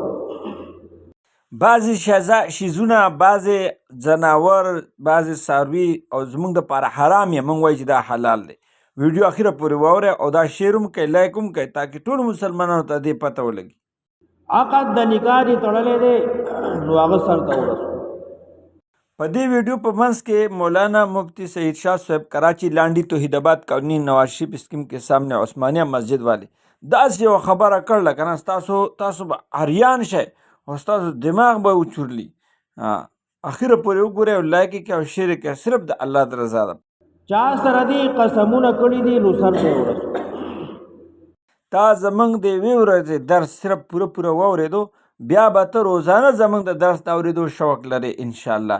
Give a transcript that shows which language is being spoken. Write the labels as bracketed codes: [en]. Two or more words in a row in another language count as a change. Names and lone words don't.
[ps] بعضې شیزونه بعضې ځناور بعضې څاروي او زموږ دپاره حرام یې موږ وایو چې دا حلال دی. ویډیو اخره پورې واورئ او دا شیر هم کوئ لایک هم کوئ تاکې ټولو مسلمانانو ته دې پته ولګي. عقد د نکاح دې تړلی دی نو هغه سر ته ورسو. په دې ویډیو په منځ کې مولانا مفتی سعید شاہ صاحب کراچی لانڈی توحید آباد کالونی نواز شریف اسکیم [ur] کے سامنے عثمانیہ مسجد والے [ps] داسې یوه خبره کړله که نه تاسو به حیران شئ او ستاسو دماغ به وچورلي. اخره پورې وګورئ او لایک یې کړئ او شیر یې کړئ صرف د الله د رضا ده. چا سره دي قسمونه کړي دي نو سر ته ورسو. تا زموږ د یوې ورځې درس صرف پوره واورېدو بیا به ته روزانه زموږ د درس د اورېدو شوق لرې انشاءالله.